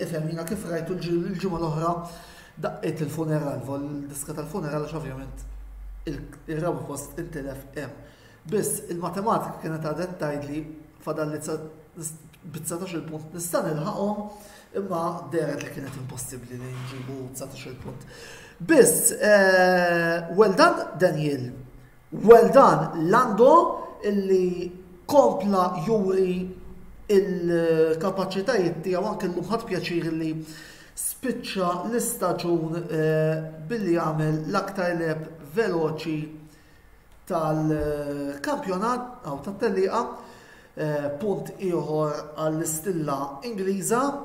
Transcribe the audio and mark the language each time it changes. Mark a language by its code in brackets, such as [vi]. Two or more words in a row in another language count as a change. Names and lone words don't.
[mt] Ifhem jiena kif rajtu l-ġimgħa l-oħra daqqiet il-funeral, il-diska tal-funeral għax ovvjament ir-raba post intilef hemm. Biss il-matematika kienet għadet tgħidli fadalli b'19 punt nista' nilħaqhom imma deret li kienet impossibbli li nġibu 19 punt. Biss, [en] well done Daniel, well done Lando [mt] illi kompla juri il-kapaċitajiet tiegħu anke llum ħadd pjaċir li spiċċa l-istaġun billi jagħmel l-aktar leb veloċi tal-kampjonat aw tat-telliqa, punt ieħor għall-istilla Ingliża.